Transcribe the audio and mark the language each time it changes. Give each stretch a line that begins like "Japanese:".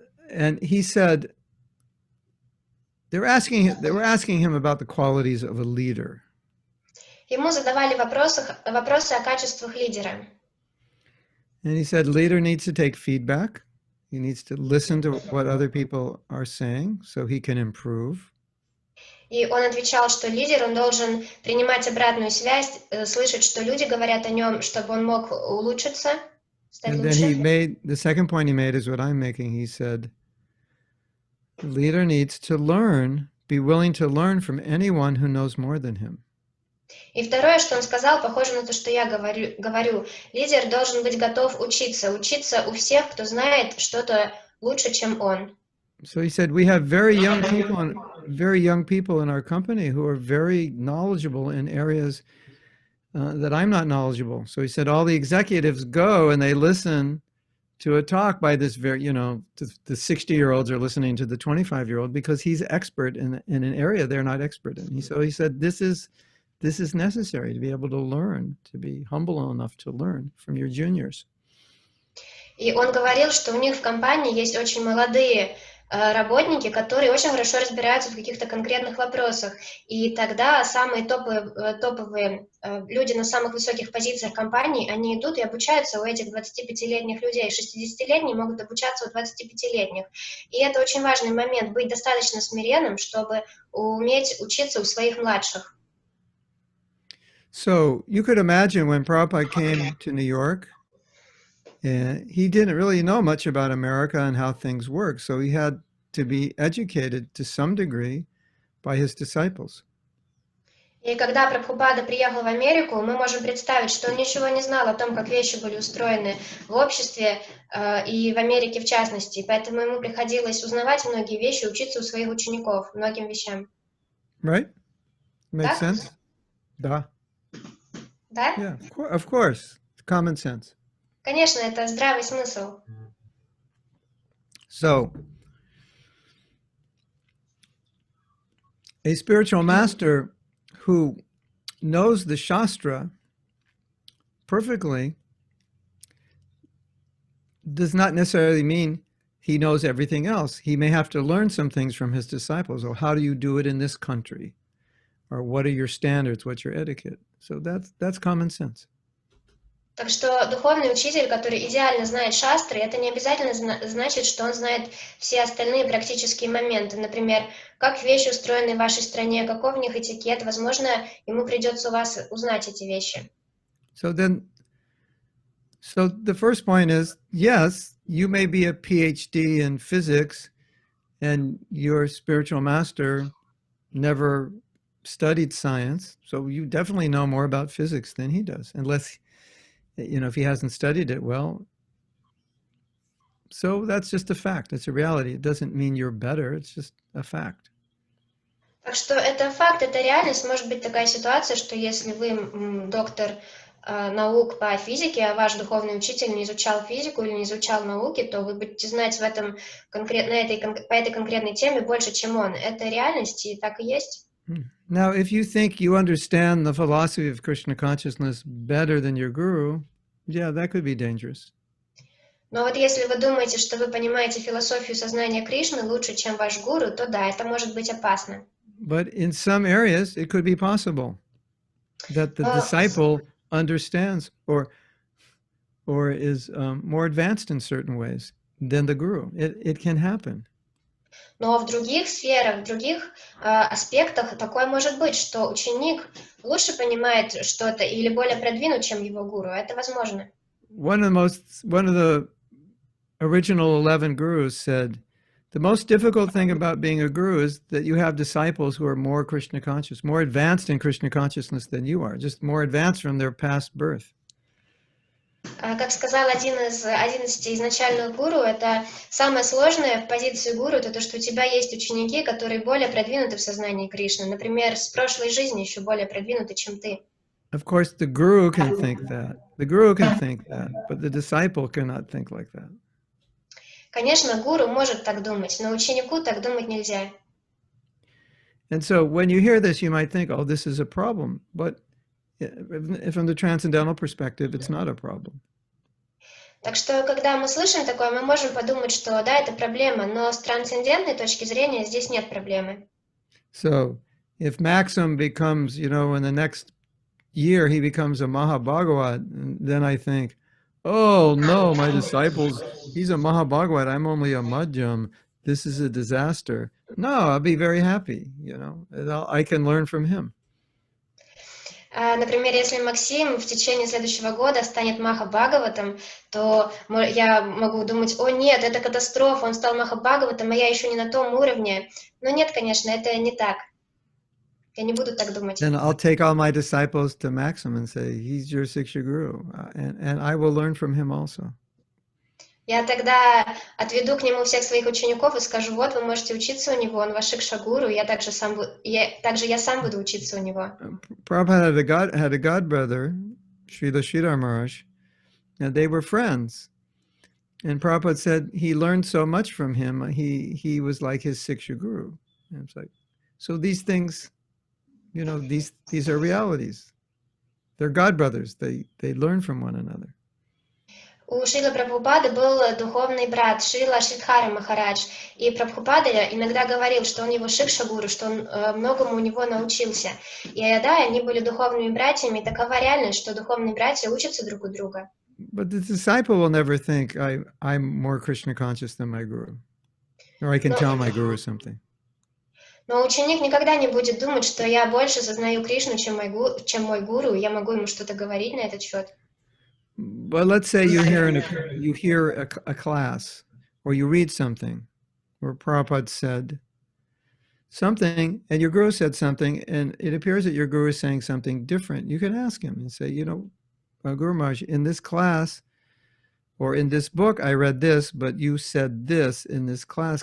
English: And he said they were asking him about the qualities of a leader.
Russian: Ему задавали вопросы о качествах лидера.
English: And he said leader needs to take feedback. He needs to listen to what other people are saying so he can improve.
Russian: И он отвечал, что лидер, он должен принимать обратную связь, слышать, что люди говорят о нем, чтобы он мог улучшиться, стать
English: And
Russian: лучше.
English: then the second point he made is what I'm making. He said, the leader needs to learn, be willing to learn from anyone who knows more than him.
Russian: И второе, что он сказал, похоже на то, что я говорю. Лидер должен быть готов учиться у всех, кто знает что-то лучше, чем он.
English: So he said, we have very young people in our company who are very knowledgeable in areas that I'm not knowledgeable. So he said, all the executives go and they listen to a talk by this the 60-year-olds are listening to the 25-year-old because he's expert in an area they're not expert in. So he said, this is necessary to be able to learn, to be humble enough to learn from your juniors.
Russian: И он говорил, что у них в компании есть очень молодые работники, которые очень хорошо разбираются в каких-то конкретных вопросах. И тогда самые топовые люди на самых высоких позициях компании, они идут и обучаются у этих 25-летних людей. 60-летние могут обучаться у 25-летних. И это очень важный момент, быть достаточно смиренным, чтобы уметь учиться у своих младших.
English: So you could imagine when Prabhupada came to New York, he didn't really know much about America and how things work, so he had to be educated to some degree by his disciples.
Russian: И когда Прабхупада приехал в Америку, мы можем представить, что он ничего не знал о том, как вещи были устроены в обществе и в Америке в частности, поэтому ему приходилось узнавать многие вещи, учиться у своих учеников многим вещам.
English: Right? Makes sense?
Russian: Да. Да?
English: Yeah, of course. Common sense.
Russian: Конечно, это здравый смысл.
English: So, a spiritual master who knows the Shastra perfectly does not necessarily mean he knows everything else. He may have to learn some things from his disciples. Or how do you do it in this country? Or what are your standards? What's your etiquette? So that's common sense.
Russian: Так что духовный учитель, который идеально знает шастры, это не обязательно значит, что он знает все остальные практические моменты. Например, как вещи устроены в вашей стране, каков в них этикет. Возможно, ему придется у вас узнать эти вещи.
English: So the first point is, yes, you may be a PhD in physics and your spiritual master never studied science. So you definitely know more about physics than he does, unless if he hasn't studied it well. So that's just a fact. It's a reality. It doesn't mean you're better. It's just a fact.
Russian: Так что это факт, это реальность. Может быть такая ситуация, что если вы доктор наук по физике, а ваш духовный учитель не изучал физику или не изучал науки, то вы будете знать по этой конкретной теме больше, чем он. Это реальность, и так и есть.
English: Now, if you think you understand the philosophy of Krishna consciousness better than your guru, yeah, that could be dangerous.
Russian: Но вот если вы думаете, что вы понимаете философию сознания Кришны лучше, чем ваш гуру, то да, это может быть опасно.
English: But in some areas, it could be possible that the disciple understands or is more advanced in certain ways than the guru. It can happen.
Russian: Но в других сферах, в других аспектах такое может быть, что ученик лучше понимает что-то или более продвинут, чем его гуру. Это возможно.
English: One of the original 11 gurus said, the most difficult thing about being a guru is that you have disciples who are more Krishna conscious, more advanced in Krishna consciousness than you are, just more advanced from their past birth.
Russian: Как сказал один из 11 изначальных гуру, это самое сложное в позиции гуру, это то, что у тебя есть ученики, которые более продвинуты в сознании Кришны. Например, с прошлой жизни еще более продвинуты, чем ты.
English: Of course, the guru can think that. The guru can think that, but the disciple cannot think like that.
Russian: Конечно, гуру может так думать, но ученику так думать нельзя.
English: And so when you hear this, you might think, oh, this is a problem. But from the transcendental perspective, it's not a problem.
Russian: Так что, когда мы слышим такое, мы можем подумать, что да, это проблема, но с трансцендентной точки зрения здесь нет проблемы.
English: So if Maxim becomes, in the next year, he becomes a Mahabhagavat, then I think, oh, no, my disciples, he's a Mahabhagavat, I'm only a Madhyam. This is a disaster. No, I'll be very happy, I can learn from him.
Russian: Например, если Максим в течение следующего года станет Махабхагаватом, то я могу думать, о нет, это катастрофа, он стал Махабхагаватом, а я еще не на том уровне. Но нет, конечно, это не так. Я не буду так думать.
English: Then I'll take all my disciples to Maxim and say, he's your Siksha Guru, and I will learn from him also.
Russian: Я тогда отведу к нему всех своих учеников и скажу, вот, вы можете учиться у него, он ваш Шикша-гуру, я сам буду учиться у него.
English: Prabhupada had a god brother, Srila Sridhar Maharaj, and they were friends. And Prabhupada said he learned so much from him, he was like his Siksha Guru. And it's like, so these things, these are realities. They're god brothers. They learn from one another.
Russian: У Шрила Прабхупады был духовный брат Шрила Шридхара Махарадж, и Прабхупада иногда говорил, что он его Шикша-гуру, что он многому у него научился. И да, они были духовными братьями, и такова реальность, что духовные братья учатся друг у друга.
English: But the disciple will never think, I'm more Krishna conscious than my guru, or I can tell my guru something.
Russian: Но ученик никогда не будет думать, что я больше сознаю Кришну, чем мой гуру, и я могу ему что-то говорить на этот счет.
English: But let's say you hear a class, or you read something where Prabhupada said something, and your guru said something, and it appears that your guru is saying something different. You can ask him and say, Guru Maharaj, in this class or in this book, I read this, but you said this in this class.